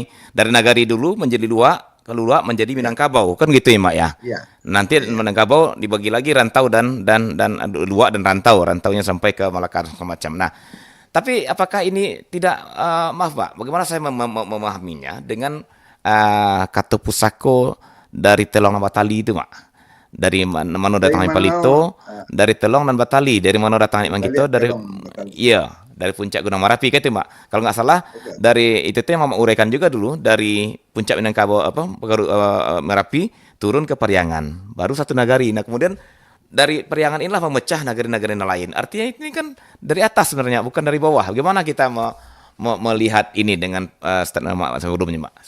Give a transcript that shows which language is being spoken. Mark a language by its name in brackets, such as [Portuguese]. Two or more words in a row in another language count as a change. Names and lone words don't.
[Indonesian] dari nagari dulu menjadi luak, ke luak menjadi Ya, Minangkabau, kan gitu ya, Mak ya. ya, Nanti ya. Minangkabau dibagi lagi rantau dan luak dan rantaunya sampai ke Malaka semacam. Nah, tapi apakah ini tidak, maaf Pak, bagaimana saya memahaminya dengan kata pusako dari Telong dan Batali itu, Mak? Dari mana Dari datang mana Palito, dari Telong dan Batali, dari mana datang Imang balik kita, dari telong Batali. iya, dari puncak Gunung Merapi kan itu, Mak. Kalau nggak salah Oke. dari itu yang Mama uraikan juga dulu dari puncak Minangkabau Merapi turun ke Periangan, baru satu nagari. Nah, kemudian dari Periangan inilah memecah nagari-nagari lain. Artinya ini kan dari atas sebenarnya, bukan dari bawah. Bagaimana kita melihat ini dengan statement Mak sebelumnya, Mak?